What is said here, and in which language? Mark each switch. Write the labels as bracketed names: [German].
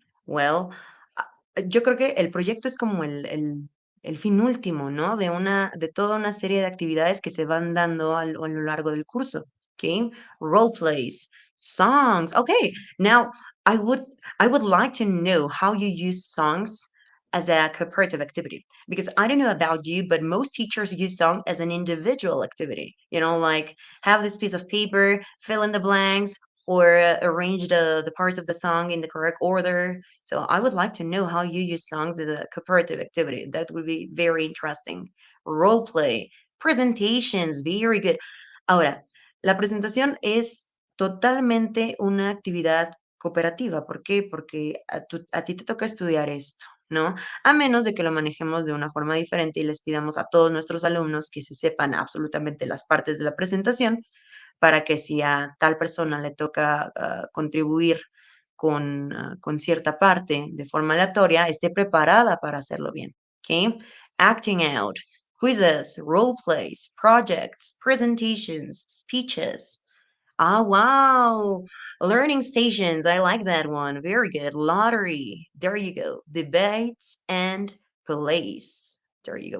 [Spanish] Well, yo creo que el proyecto es como el fin último, ¿no? De toda una serie de actividades que se van dando a lo largo del curso. [English] Okay. Role plays, songs. Okay. Now, I would I would like to know how you use songs as a cooperative activity, because I don't know about you, but most teachers use song as an individual activity. Like have this piece of paper, fill in the blanks, or arrange the parts of the song in the correct order. So I would like to know how you use songs as a cooperative activity. That would be very interesting. Role play, presentations, very good. [Spanish] Ahora, la presentación es totalmente una actividad cooperativa. ¿Por qué? Porque a ti te toca estudiar esto, ¿no? A menos de que lo manejemos de una forma diferente y les pidamos a todos nuestros alumnos que se sepan absolutamente las partes de la presentación, para que si a tal persona le toca contribuir con cierta parte de forma aleatoria, esté preparada para hacerlo bien. [English] Okay? Acting out, quizzes, role plays, projects, presentations, speeches. Ah, wow. Learning stations. I like that one. Very good. Lottery. There you go. Debates and plays. There you go.